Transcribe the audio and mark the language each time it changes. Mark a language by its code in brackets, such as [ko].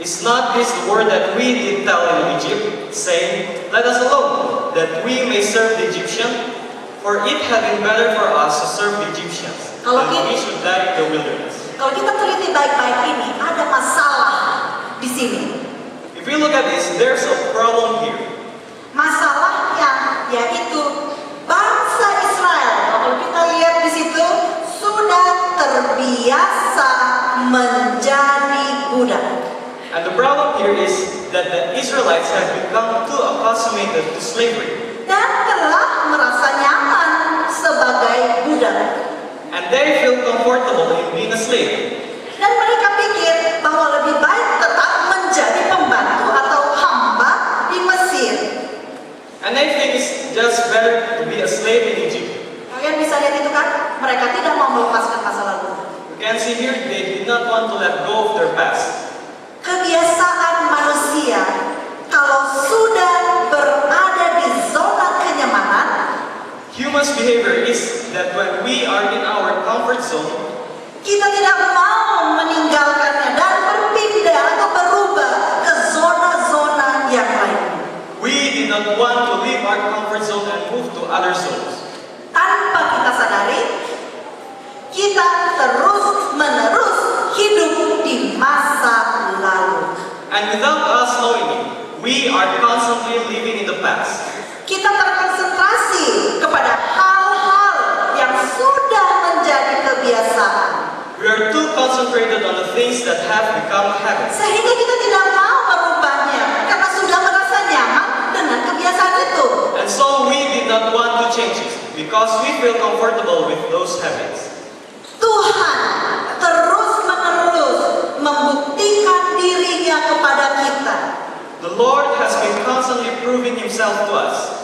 [en] Is not this the word that we did tell in Egypt, saying, Let us alone, that we may serve the Egyptian? For it had been better for us to serve the Egyptians, [id] Kalau [en] than we should die in the wilderness. [id] Kalau kita teliti baik-baik ini, ada masalah di sini. [en] If we look at this, there's a problem here. [id] Masalahnya yaitu bangsa Israel. Kalau kita lihat di situ sudah terbiasa menjadi budak. [en] And the problem here is that the Israelites have become too accustomed to slavery. [id] Dan telah merasa nyaman sebagai budak. [en] And they feel comfortable in being a slave. [id] Dan mereka pikir bahwa lebih baik tetap menjadi pembantu atau hamba di Mesir. [en] And they think it's just better to be a slave in Egypt. [id] Kalian bisa lihat itu kan? Mereka tidak mau melepaskan masa lalu. [en] You can see here, they did not want to let go of their past. [id] Kebiasaan manusia kalau sudah berada di zona kenyamanan, [en] Human's behavior is that when we are in our comfort zone, [id] kita tidak mau meninggalkannya dan berpindah atau berubah ke zona-zona yang lain. [en] we did not want to leave our comfort zone and move to other zones. [id] Tanpa kita sadari, kita terus-menerus hidup di masa lalu. [en] And without us knowing it, we are constantly living in the past. [id] Kita terkonsentrasi kepada hal-hal yang sudah menjadi kebiasaan. [en] We are too concentrated on the things that have become habits. [id] Sehingga kita tidak mau merubahnya karena sudah merasa nyaman dengan kebiasaan itu. [en] And so we did not want to change it because we feel comfortable with those habits. [id] Tuhan terus-menerus membuktikan dirinya kepada kita, [en] The Lord has been constantly proving Himself to us,